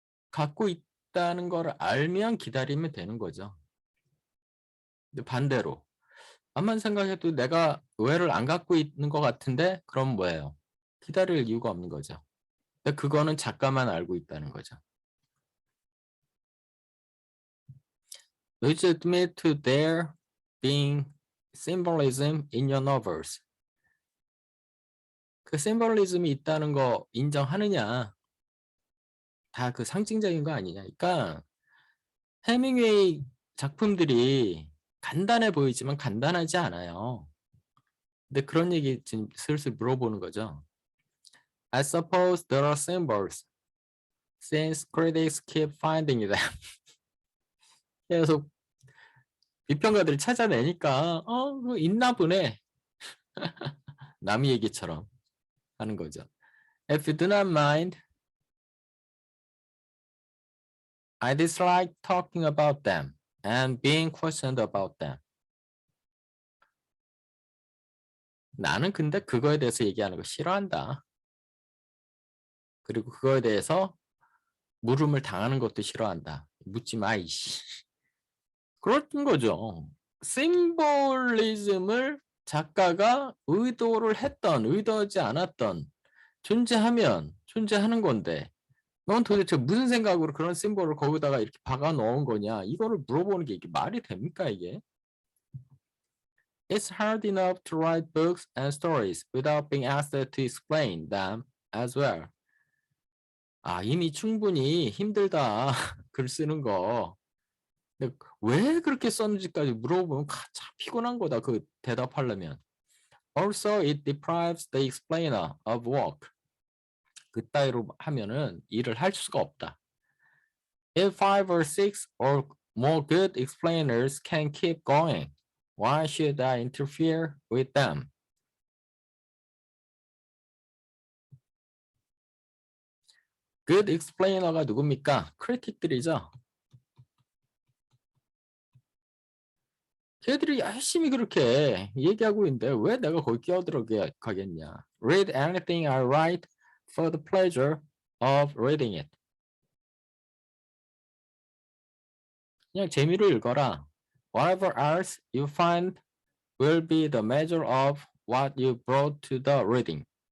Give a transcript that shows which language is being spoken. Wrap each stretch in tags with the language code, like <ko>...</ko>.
<ko>갖고 있다는 걸 알면 기다리면 되는 거죠. 근데 반대로 암만 생각해도 내가 의외를 안 갖고 있는 것 같은데 그럼 뭐예요? 기다릴 이유가 없는 거죠. 근데 그거는 작가만 알고 있다는 거죠.</ko> <en>Would you admit to there being symbolism in your novels?</en> <ko>그 심볼리즘이 있다는 거 인정하느냐? 다 그 상징적인 거 아니냐? 그러니까 해밍웨이 작품들이 간단해 보이지만 간단하지 않아요. 근데 그런 얘기 지금 슬슬 물어보는 거죠.</ko> <en>I suppose there are symbols since critics keep finding them.</en> <ko>계속 비평가들이 찾아내니까 그거 있나 보네. 남의 얘기처럼 하는 거죠.</ko> <en>If you do not mind, I dislike talking about them and being questioned about them.</en> <ko>나는 근데 그거에 대해서 얘기하는 거 싫어한다. 그리고 그거에 대해서 물음을 당하는 것도 싫어한다. 묻지 마, 이씨. 그런 거죠. 심볼리즘을 작가가 의도를 했던, 의도하지 않았던, 존재하면 존재하는 건데 넌 도대체 무슨 생각으로 그런 심볼을 거기다가 이렇게 박아 넣은 거냐? 이거를 물어보는 게 이게 말이 됩니까, 이게?</ko> <en>It's hard enough to write books and stories without being asked to explain them as well.</en> <ko>아, 이미 충분히 힘들다. 글 쓰는 거. 근데 왜 그렇게 썼는지까지 물어보면 참 피곤한 거다. 그 대답하려면.</ko> <en>Also, it deprives the explainer of work.</en> <ko>그따위로 하면은 일을 할 수가 없다.</ko> <en>If 5 or 6 or more good explainers can keep going, why should I interfere with them? Good explainer</en> <ko>가 누굽니까? 크리틱들이죠. 걔들이 열심히 그렇게 얘기하고 있는데 왜 내가 거기 끼어들어가겠냐.</ko> <en>Read anything I write for the pleasure of reading it.</en> <ko>그냥 재미로 읽어라.</ko> <en>Whatever else you find will be the measure of what you brought to the reading.</en>